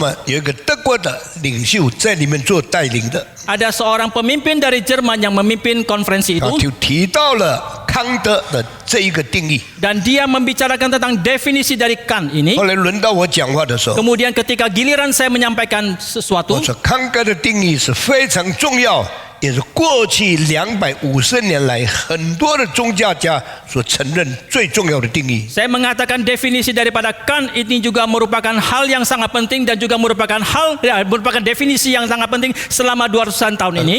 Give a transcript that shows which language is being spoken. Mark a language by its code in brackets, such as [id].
[zh] 么有一个德国的领袖在里面做带领的， [id] Ada seorang pemimpin dari Jerman yang memimpin konferensi [zh] 他 [id] itu [zh] 就提到了康德的这一个定义。 [id] dan dia membicarakan tentang definisi dari Kant ini. [zh] 后来轮到我讲话的时候， [id] Kemudian ketika giliran saya menyampaikan [zh] 我 [id] sesuatu, [zh] 说康德的定义是非常重要，也是过去250年来很多的宗教家所承认最重要的定义。 [id] saya mengatakan definisi daripada Kant ini juga merupakan hal yang sangat penting dan juga merupakan definisi yang sangat penting selama 200-an tahun ini.